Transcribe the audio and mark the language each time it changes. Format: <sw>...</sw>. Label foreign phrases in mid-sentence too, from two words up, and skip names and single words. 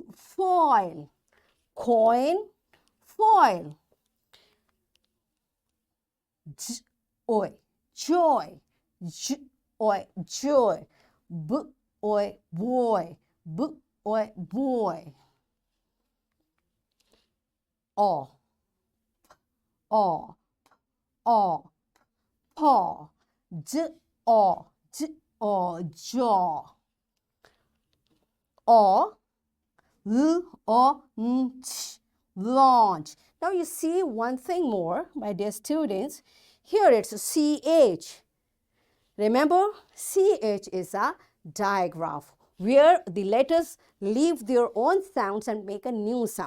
<en>Foil. Coin. Foil. Joy, joy, joy, joy, oi, boy. B, oi, boy. O, o, o, paw. J, o, jaw. O, l, o, n, ch, launch. Now you see one thing more, my dear students. Here it's CH. Remember, CH is a digraph where the letters leave their own sounds and make a new sound.</en>